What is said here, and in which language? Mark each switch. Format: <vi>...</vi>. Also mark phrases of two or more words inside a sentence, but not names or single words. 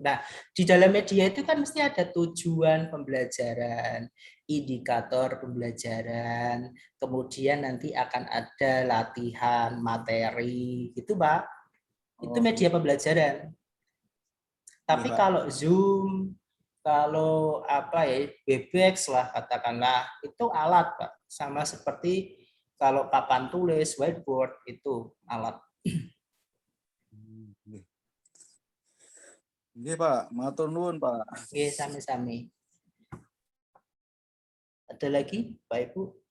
<id>Nah, di dalam media itu kan mesti ada tujuan pembelajaran, indikator pembelajaran, kemudian nanti akan ada latihan materi, gitu, Pak. Itu media pembelajaran. Tapi kalau Zoom, kalau apa ya, Webex lah katakanlah, itu alat, Pak. Sama seperti kalau papan tulis, whiteboard, itu alat.</id> <jv>Nggih, Pak. Matur nuwun, Pak. Nggih, sami-sami.</jv> <id>Ada lagi, Pak Ibu?</id>